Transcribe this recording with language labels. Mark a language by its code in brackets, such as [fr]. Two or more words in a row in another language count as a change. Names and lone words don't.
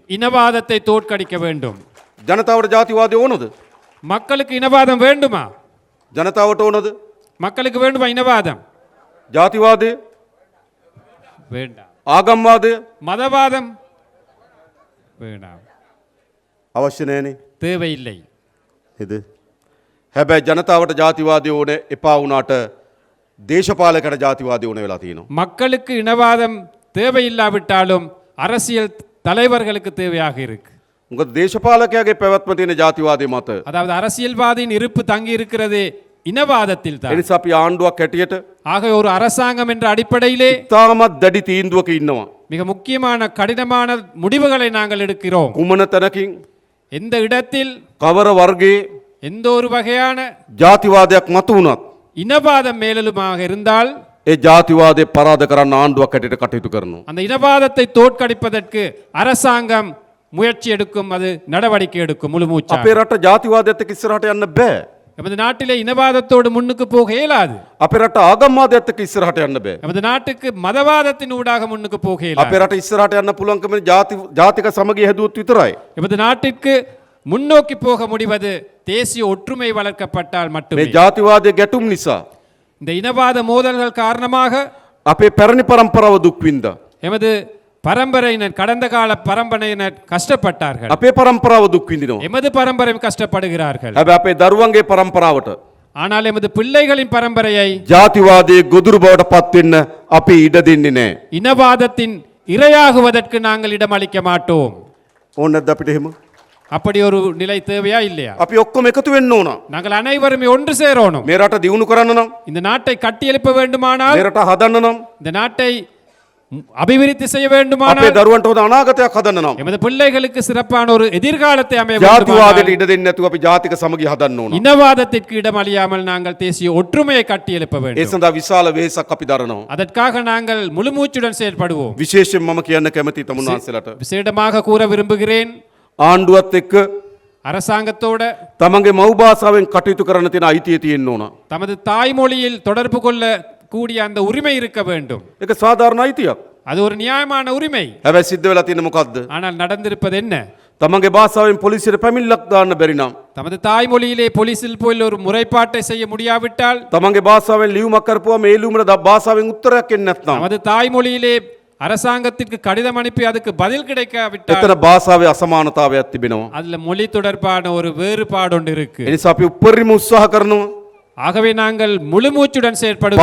[ta] இனவாதத்தை தோற்கடிக்க வேண்டும். [si] ජනතාවට ජාතිවාදය ඕනද? [ta] மக்களுக்கு இனவாதம் வேண்டுமா? [si] ජනතාවට ඕනද? [ta] மக்களுக்கு வேண்டுமா இனவாதம்? [si] ජාතිවාදය, [ta] வேண்டாம். [si] ආගම්වාදය [ta] மதவாதம் வேண்டாம், [si] අවශ්‍ය නැනේ. [ta] தேவையில்லை. [si] නේද? හැබැයි ජනතාවට ජාතිවාදය ඕනේ එපා වුණාට දේශපාලකයට ජාතිවාදය ඕනේ වෙලා තියෙනවා. [ta] மக்களுக்கு இனவாதம் தேவையில்லாவிட்டாலும் அரசியல் தலைவர்களுக்கு தேவையாக இருக்கு. [si] මොකද දේශපාලකයාගේ පැවැත්ම තියෙන ජාතිවාදය මත. [ta] அதாவது அரசியல்வாதியின் இருப்பு தங்கி இருக்கிறது இனவாதத்தில் [si] ඒ [ta] தான். [si] නිසා අපි ආණ්ඩුවක් හැටියට [ta] ஆக ஒரு அரசாங்கம் என்ற அடிப்படையிலே [si] තාමත් දැඩි තීන්දුවක ඉන්නවා. [ta] மிக முக்கியமான கடினமான முடிவுகளை நாங்கள் எடுக்கிறோம். [si] කුමන තැනකින් [ta] எந்த இடத்தில் [si] කවර වර්ගයේ [ta] எந்த ஒரு வகையான [si] ජාතිවාදයක් මතු වුණත් [ta] இனவாதம் மேலெழுமாக இருந்தால் [si] ඒ ජාතිවාදය පරාද කරන්න ආණ්ඩුවක් හැටියට කටයුතු කරනවා. [ta] அந்த இனவாதத்தை தோற்கடிப்பதற்கு அரசாங்கம் முயற்சி எடுக்கும், அது நடவடிக்கை எடுக்கும் முழு மூச்சா. [si] අපේ රට ජාතිවාදයත් එක්ක ඉස්සරහට යන්න බෑ. [ta] நமது நாட்டிலே இனவாதத்தோடு முன்னுக்கு போக இயலாது. [si] අපේ රට ආගම්වාදයත් එක්ක ඉස්සරහට යන්න බෑ. [ta] நமது நாட்டுக்கு மதவாதத்தின் ஊடாக முன்னுக்கு போக இயலாது. [si] අපේ රට ඉස්සරහට යන්න පුළුවන්කම ජාතික සමගිය හැදුවොත් විතරයි. [ta] நமது நாட்டிற்கு முன்னோக்கி போக முடிவது தேசிய ஒற்றுமை வளர்க்கப்பட்டால் [si] මේ [ta] மட்டுமே. [si] ජාතිවාදයේ ගැටුම් නිසා [ta] இந்த இனவாத மோதல்கள் காரணமாக [si] අපේ පැරණි පරම්පරාව දුක් විඳා. [ta] எமது பரம்பரையினர், கடந்த கால பரம்பரையினர் கஷ்டப்பட்டார்கள். [si] අපේ පරම්පරාව දුක් විඳිනවා. [ta] எமது பரம்பரை கஷ்டப்படுகிறார்கள். [si] හැබැයි අපේ දරුවන්ගේ පරම්පරාවට [ta] ஆனால் எமது பிள்ளைகளின் பரம்பரையை [si] ජාතිවාදයේ ගොදුරු බවට පත් වෙන්න අපි ඉඩ දෙන්නේ නැහැ. [ta] இனவாதத்தின் இரையாகுவதற்கு நாங்கள் இடமளிக்க மாட்டோம். [si] ඕන නැද්ද අපිට එහෙම? [ta] அப்படி ஒரு நிலை தேவையா இல்லையா? [si] අපි ඔක්කොම එකතු වෙන්න ඕන. [ta] நாங்கள் அனைவருமே ஒன்று சேரணும். [si] මේ රට දියුණු කරන්න නම්, [ta] இந்த நாட்டை கட்டியெழுப்ப வேண்டுமானால், [si] මේ රට හදන්න නම්, [ta] இந்த நாட்டை அபிவிருத்தி செய்ய [si] අපේ [ta] வேண்டுமானால், [si] දරුවන්ට හොඳ අනාගතයක් හදන්න නම් [ta] எமது பிள்ளைகளுக்கு சிறப்பான ஒரு எதிர்காலத்தை அமைய [si] ජාතිවාදයට [ta] வேண்டுமானால், [si] ඉඩ දෙන්නේ නැතුව අපි ජාතික සමගිය හදන්න ඕන. [ta] இனவாதத்திற்கு இடமளியாமல் நாங்கள் தேசிய ஒற்றுமையை கட்டியெழுப்ப [si] ඒ [ta] வேண்டும். [si] සඳහා විශාල වෙහෙසක් අපි දරනවා. [ta] அதற்காக நாங்கள் முழுமூச்சுடன் செயல்படுவோம். [si] විශේෂයෙන් මම කියන්න කැමති තමුන්වහන්සේලාට [ta] விசேடமாக கூற விரும்புகிறேன், [si] ආණ්ඩුවත් එක්ක [ta] அரசாங்கத்தோட [si] තමන්ගේ මව් භාෂාවෙන් කටයුතු කරන්න තියෙන අයිතිය තියෙන්න ඕන. [ta] தமது தாய்மொழியில் தொடர்பு கொள்ள கூடிய அந்த உரிமை இருக்க வேண்டும். [si] ඒක සාධාරණ අයිතියක්. [ta] அது ஒரு நியாயமான உரிமை. [si] හැබැයි සිද්ධ වෙලා තියෙන්නේ මොකද්ද? [ta] ஆனால் நடந்திருப்பது என்ன? [si] තමන්ගේ භාෂාවෙන් පොලිසියට පැමිණිල්ලක් දාන්න බැරි නම්, [ta] தமது தாய்மொழியிலே போலீசில் போய் ஒரு முறைப்பாட்டை செய்ய முடியாவிட்டால், [si] තමන්ගේ භාෂාවෙන් ලියුමක් කරපුවා මේ ලියුමට භාෂාවෙන් උත්තරයක් එන්නේ නැත්නම්, [ta] நமது தாய்மொழியிலே அரசாங்கத்திற்கு கடிதம் அனுப்பி அதுக்கு பதில் கிடைக்காவிட்டால், [si] එතන භාෂාවේ අසමානතාවයක් තිබෙනවා. [ta] அதுல மொழி தொடர்பான ஒரு வேறுபாடு ஒன்று இருக்கு. [si] ඒ නිසා අපි උපරිම උත්සාහ කරනවා [ta] ஆகவே நாங்கள் முழுமூச்சுடன் செயற்படுவோம்.